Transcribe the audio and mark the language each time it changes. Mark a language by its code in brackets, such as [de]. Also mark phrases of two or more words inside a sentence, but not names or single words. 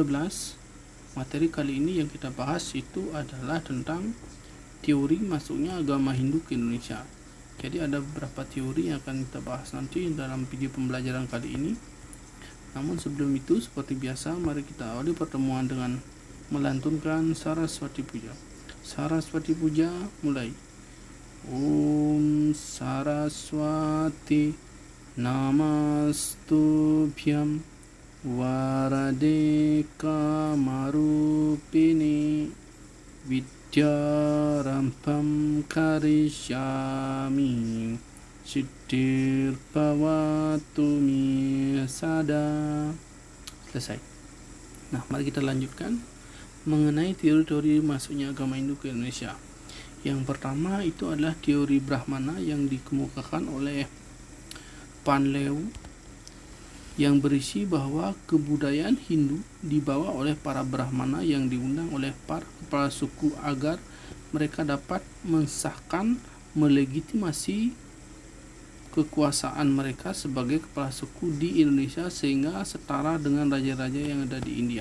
[id] Materi kali ini yang kita bahas itu adalah tentang teori masuknya agama Hindu ke Indonesia. Jadi ada beberapa teori yang akan kita bahas nanti dalam video pembelajaran kali ini. Namun sebelum itu, seperti biasa, mari kita awali pertemuan dengan melantunkan Saraswati Puja. Saraswati Puja mulai. [sa] Om Saraswati Namastubhyam Varade Kamarupini Vidyarambham Karishyami Siddhir Bhavatu Me Sada. [id] Selesai. Nah, mari kita lanjutkan mengenai teori-teori masuknya agama Hindu ke Indonesia. Yang pertama itu adalah teori Brahmana yang dikemukakan oleh Panlew, yang berisi bahwa kebudayaan Hindu dibawa oleh para Brahmana yang diundang oleh para kepala suku agar mereka dapat mensahkan, melegitimasi kekuasaan mereka sebagai kepala suku di Indonesia sehingga setara dengan raja-raja yang ada di India.